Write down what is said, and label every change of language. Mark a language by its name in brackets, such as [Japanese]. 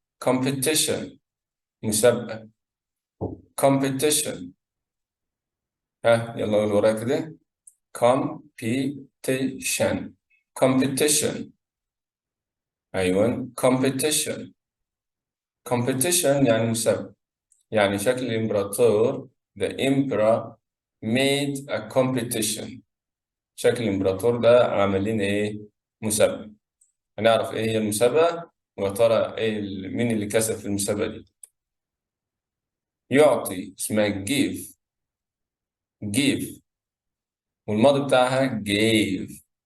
[English] competition مسابقة. [Arabic] competition. ها يلا قول ورايا كده. [English] competition. competition. [Arabic] أيوة competition. competition يعني مسابقة. يعني شكل الإمبراطور [English] the emperor made a competition. [Arabic] شكل الإمبراطور ده عمل لنا إيه؟ مسابقة. هنعرف إيه هي المسابقة ويا ترى إيه مين اللي كسب في المسابقة دي. يعطي اسمها give. give والماضي بتاعها gave.